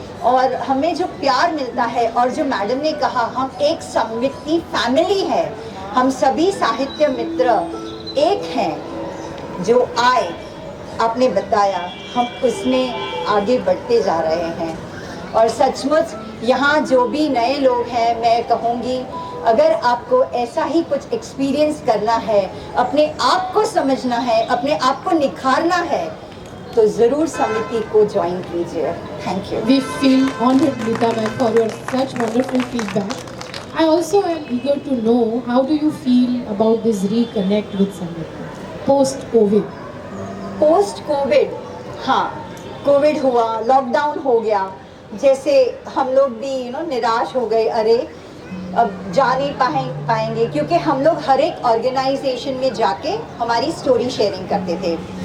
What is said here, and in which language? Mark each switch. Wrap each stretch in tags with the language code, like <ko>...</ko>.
<hi>और हमें जो प्यार मिलता है, और जो मैडम ने कहा हम एक संविति फैमिली है, हम सभी साहित्य मित्र एक हैं जो आए, आपने बताया, हम उसमें आगे बढ़ते जा रहे हैं। और सचमुच यहाँ जो भी नए लोग हैं, मैं कहूँगी अगर आपको ऐसा ही कुछ एक्सपीरियंस करना है, अपने आप को समझना है, अपने आप को निखारना है, तो ज़रूर समिति को ज्वाइन कीजिए।</hi> <en>Thank you. We feel honored, Neeta ma'am, for your such wonderful feedback. I also am eager to know how do you feel about this reconnect with Samviti post-COVID?</en> <hi>Post Covid, हाँ, Covid हुआ, lockdown हो गया, जैसे हम लोग भी निराश हो गए, अरे अब जा नहीं पाएंगे, क्योंकि हम लोग हर एक ऑर्गेनाइजेशन में जाके हमारी स्टोरी शेयरिंग करते थे।</hi>